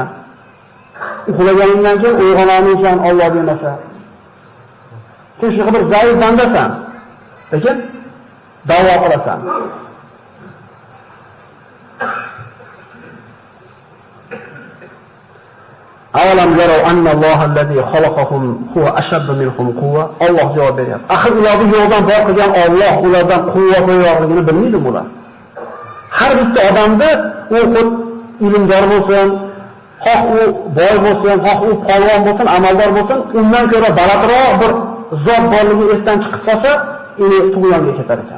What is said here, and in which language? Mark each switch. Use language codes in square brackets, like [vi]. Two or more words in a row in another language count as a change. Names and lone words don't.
[uz] Uxlaganingdan keyin uyg'ona olmaysan Alloh bermasa. Sen shu bir zaif bandasan. Lekin da'vo qilasan. [ar] أولم يروا أن الله الذي خلقهم هو أشد منهم قوة. [uz] Alloh javob beryapti. Axir ularni yo'ldan bor qilgan Alloh ulardan quvvat yo'qligini bilmaydi bular. Har bitta odamda u ilmdor bo'lsin, xoh u boy bo'lsin, xoh u polvon bo'lsin, amaldor bo'lsin, undan ko'ra balandroq bir zot borligi esdan chiqib qolsa, uni tug'yonga ketar ekan.